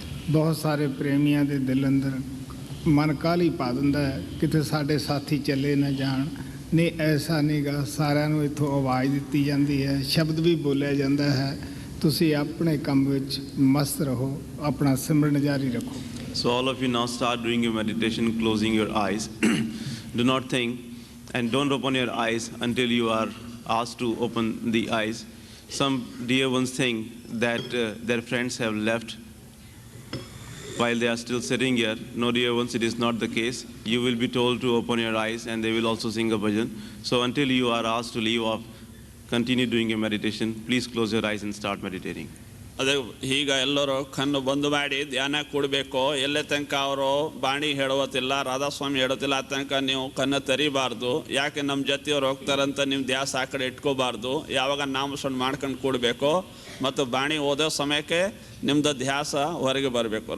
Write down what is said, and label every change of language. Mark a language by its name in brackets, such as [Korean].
[Punjabi] ਬਹੁਤ ਸਾਰੇ ਪ੍ਰੇਮੀਆਂ ਦੇ ਦਿਲ ਅੰਦਰ ਮਨ ਕਾਹਲੀ ਪਾ ਦਿੰਦਾ ਹੈ, ਕਿਤੇ ਸਾਡੇ ਸਾਥੀ ਚੱਲੇ ਨਾ ਜਾਣ। ਨਹੀਂ, ਐਸਾ ਨਹੀਂਗਾ। ਸਾਰਿਆਂ ਨੂੰ ਇੱਥੋਂ ਆਵਾਜ਼ ਦਿੱਤੀ ਜਾਂਦੀ ਹੈ, ਸ਼ਬਦ ਵੀ ਬੋਲਿਆ ਜਾਂਦਾ ਹੈ। ਤੁਸੀਂ ਆਪਣੇ ਕੰਮ ਵਿੱਚ ਮਸਤ ਰਹੋ, ਆਪਣਾ ਸਿਮਰਨ ਜਾਰੀ ਰੱਖੋ। [English] So all of you now start doing your meditation, closing your eyes. Do not think and don't open your eyes until you are asked to open the eyes. Some dear ones think that their friends have left while they are still sitting here. No, dear ones, it is not the case. You will be told to open your eyes and they will also sing a bhajan. So until you are asked to leave off, continue doing your meditation. Please close your eyes and start meditating. [Kannada] ಅದೇ ಈಗ ಎಲ್ಲರೂ ಕಣ್ಣು ಬಂದು ಮಾಡಿ ಧ್ಯಾನ ಕೊಡಬೇಕು. ಎಲ್ಲೇ ತನಕ ಅವರು ಬಾಣಿ ಹೇಳೋತಿಲ್ಲ, ರಾಧಾಸ್ವಾಮಿ ಹೇಳೋತಿಲ್ಲ, ಆ ತನಕ ನೀವು ಕಣ್ಣು ತೆರಿಬಾರ್ದು. ಯಾಕೆ ನಮ್ಮ ಜೊತೆಯವ್ರು ಹೋಗ್ತಾರಂತ ನಿಮ್ಮ ಧ್ಯಾಸ ಆ ಕಡೆ ಇಟ್ಕೋಬಾರ್ದು. ಯಾವಾಗ ನಾಮಸ್ಮರಣೆ ಮಾಡ್ಕೊಂಡು ಕೊಡಬೇಕು ಮತ್ತು ಬಾಣಿ ಓದೋ ಸಮಯಕ್ಕೆ ನಿಮ್ಮದು ಧ್ಯಾಸ ಹೊರಗೆ ಬರಬೇಕು.